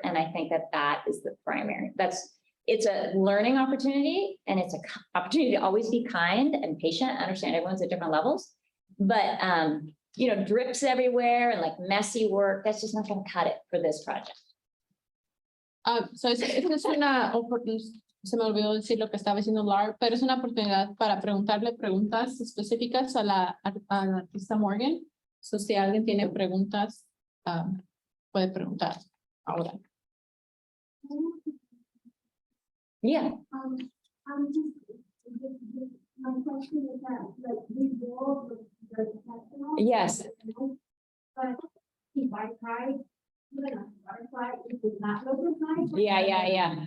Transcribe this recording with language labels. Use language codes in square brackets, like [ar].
[en] And I think that that is the primary. It's a learning opportunity, and it's an opportunity to always be kind and patient, understand everyone's at different levels. But you know, drips everywhere and like messy work, that's just not gonna cut it for this project. [es] So esta es una oportunidad, se me olvidó decir lo que estaba diciendo Lar, pero es una oportunidad para preguntarle preguntas específicas a la artista Morgan. So si alguien tiene preguntas, puede preguntar ahora. [en] Yeah. I'm just, my question is that, like, we roll the professional. Yes. But if I try, even a butterfly, it would not look as nice. Yeah.